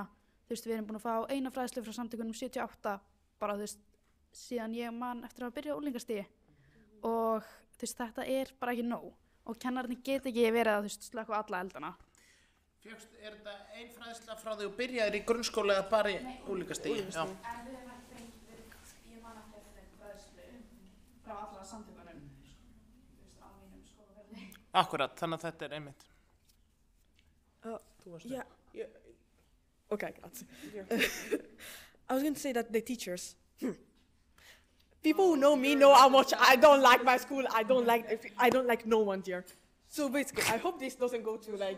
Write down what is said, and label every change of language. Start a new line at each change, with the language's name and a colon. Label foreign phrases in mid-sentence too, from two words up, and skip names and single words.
Icelandic: Þú veist, við erum búin að fá eina fræðslu frá samtökunum 78 bara, þú veist, síðan ég man eftir að byrja á unglingastigi og þú veist, þetta er bara ekki nóg og kennararnir get ekki verið að, þú veist, slökkva alla eldana. Fékkst, er þetta ein fræðsla frá því og byrjaðir í grunnskóla eða bara í unglingastigi? Já. En við hefum ekki fengið, ég man eftir að fengið fræðslu frá alla samtökunum, þú veist, á mínum skólaferli. Akkurat, þannig að þetta er einmitt.
Italian: Okay, grazie.
English: I was going to say that the teachers, people who know me know how much I don't like my school. I don't like no one here. So basically, I hope this doesn't go to like.